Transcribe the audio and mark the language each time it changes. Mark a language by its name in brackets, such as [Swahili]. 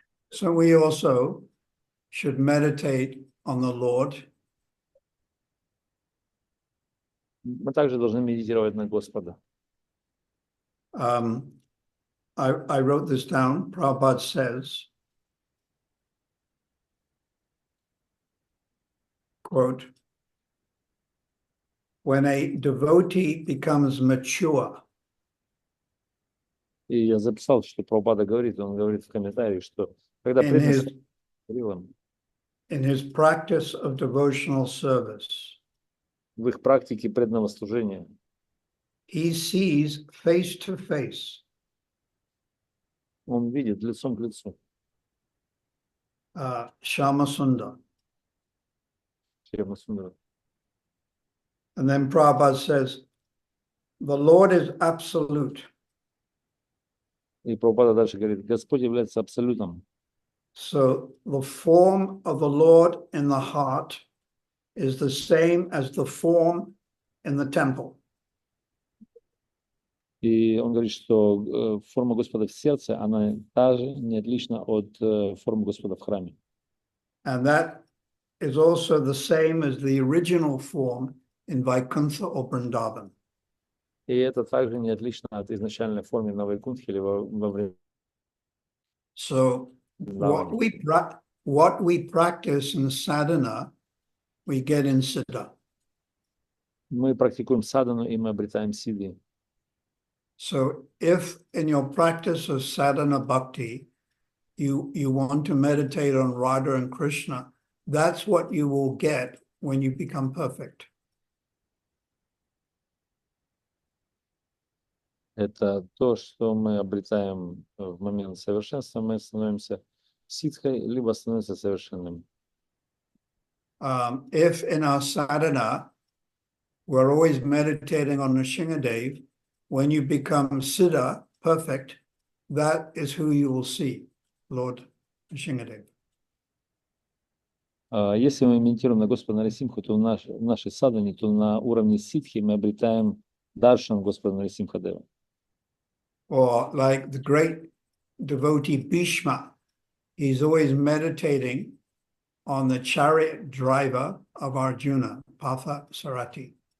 [English] So we also should meditate on the Lord. [Russian] Мы также должны медитировать на Господа. [English] I wrote this down. Prabhupada says, quote, when a devotee becomes mature, [Russian] И я записал, что Прабхупада говорит, он говорит в комментарии, что когда преданный [English] in his practice of devotional service, [Russian] в их практике преданного служения, [English] he sees face to face [Russian] он видит лицом к лицу [English] Shama Sundar. [Russian] Шьяма Сундара. [English] And then Prabhupada says, the Lord is absolute. [Russian] И Прабхупада дальше говорит, Господь является абсолютом. [English] So the form of the Lord in the heart is the same as the form in the temple. [Russian] И он говорит, что форма Господа в сердце, она также не отлична от формы Господа в храме. [English] And that is also the same as the original form in Vaikuntha or Vrindavan. [Russian] И это также не отлично от изначальной формы на Вайкунтхе или во время. [English] So what we practice in sadhana, we get in siddha. [Russian] Мы практикуем садану, и мы обретаем сиддhi. [English] So if in your practice of sadhana bhakti, you want to meditate on Radha and Krishna, that's what you will get when you become perfect. [Russian] Это то, что мы обретаем в момент совершенства, мы становимся ситхой, либо становимся совершенным. [English] If in our sadhana, we're always meditating on Nrsimhadev, when you become siddha, perfect, that is who you will see, Lord Nrsimhadev. [Russian] Если мы медитируем на Господа Нарисимху, то в нашей садхане, то на уровне ситхи мы обретаем даршан Господа Нарисимхадева. [English] Or like the great devotee Bhishma, he's always meditating on the chariot driver of Arjuna, Partha Sarathi.